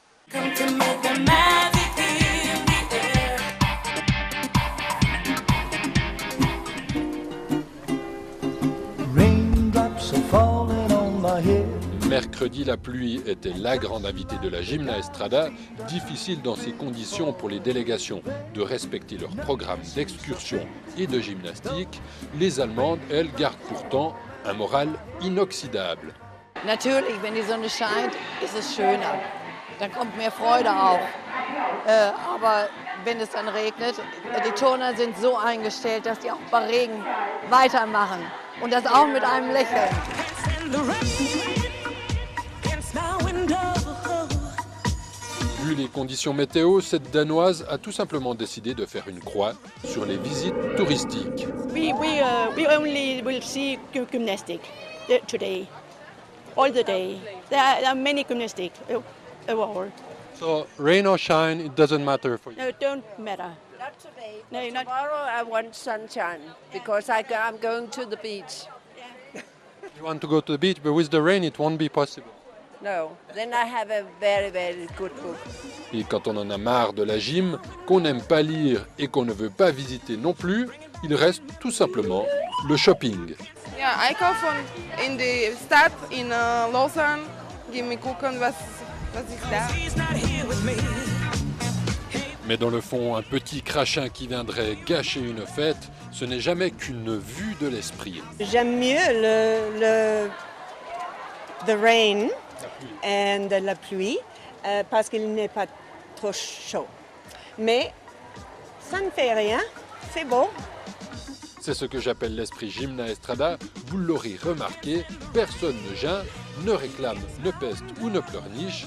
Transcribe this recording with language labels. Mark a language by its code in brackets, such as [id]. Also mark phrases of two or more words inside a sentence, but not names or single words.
[fr] Mercredi, la pluie était la grande invitée de la Gymnaestrada. Difficile dans ces conditions pour les délégations de respecter leur programme d'excursion et de gymnastique. Les Allemandes, elles, gardent pourtant un moral inoxydable. [de] Natürlich, wenn die Sonne scheint, ist es schöner. Dann kommt mehr Freude auf. Aber wenn es dann regnet, die Turner sind so eingestellt, dass die auch bei Regen weitermachen. Und das auch mit einem Lächeln. [fr] Vu les conditions météo, cette Danoise a tout simplement décidé de faire une croix sur les visites touristiques. [en] We only will see gymnastics today, all the day. There are many gymnastics around. So rain or shine, it doesn't matter for you. No, it don't matter. Not today. No, not Tomorrow I want sunshine because I'm going to the beach. You want to go to the beach, but with the rain, it won't be possible. No, then I have a very, very good book. [fr] Et quand on en a marre de la gym, qu'on n'aime pas lire et qu'on ne veut pas visiter non plus, il reste tout simplement le shopping. [de] Ja, einkaufen in die Stadt in Lausanne, gehen wir gucken, was ist da. [fr] Mais dans le fond, un petit crachin qui viendrait gâcher une fête, ce n'est jamais qu'une vue de l'esprit. J'aime mieux [en] the rain and [fr] la pluie parce qu'il n'est pas trop chaud. Mais ça ne fait rien, c'est beau. C'est ce que j'appelle l'esprit Gymnaestrada. Vous l'aurez remarqué, personne ne geint, ne réclame, ne peste ou ne pleurniche.